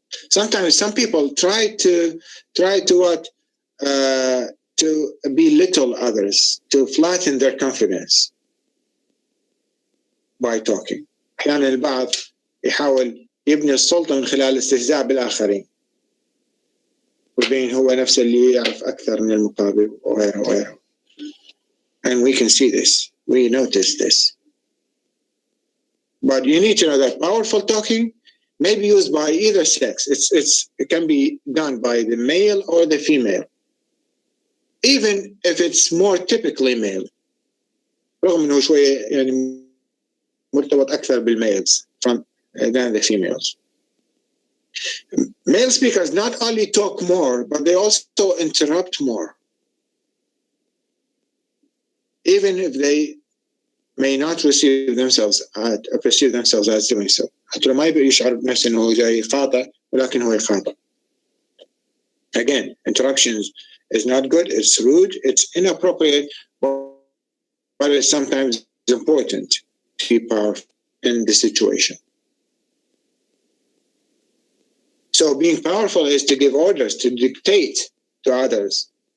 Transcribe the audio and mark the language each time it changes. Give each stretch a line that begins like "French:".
English: Sometimes some people try to belittle others, to flatten their confidence by talking.
Arabic: أحيانا البعض يحاول يبني السلطة من خلال الاستهزاء بالآخرين، وبين هو نفسه اللي يعرف أكثر من المقابل وغيره.
English: And we can see this, we notice this. But you need to know that powerful talking may be used by either sex. It can be done by the male or the female, even if it's more typically male.
Arabic: رغم إنه شوية يعني مرتبط أكثر بال
English: males than the females. Male speakers not only talk more, but they also interrupt more, even if they may not perceive themselves as doing so.
Arabic: حتى لو ما يشعر بنفسه إنه جاي يقاطع، ولكن هو يقاطع.
English: Again, interruptions is not good. It's rude. It's inappropriate, but it's sometimes important to be powerful in the situation. So being powerful is to give orders, to dictate to others.